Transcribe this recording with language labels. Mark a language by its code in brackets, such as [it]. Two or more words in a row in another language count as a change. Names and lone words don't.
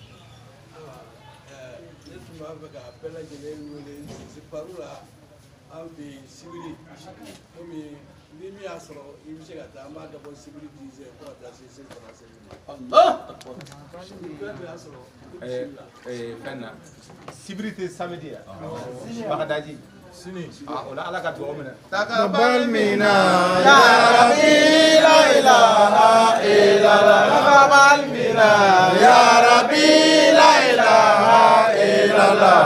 [bm] ne tun b'a fɛ ka bɛɛ lajɛlen wele paro la an fɛ yen sibiri komi ni min y'a sɔrɔ i bɛ se ka taa an b'a dabɔ sibiri 10 heures fo ka taa se selifana seli ma. fɛn na sibiri tɛ samedi ya Bagadaji sini o la Ala ka dugawu minɛ [ar] تقبل منا يا رب لا إله إلا الله تقبل منا يا رب لا إله إلا الله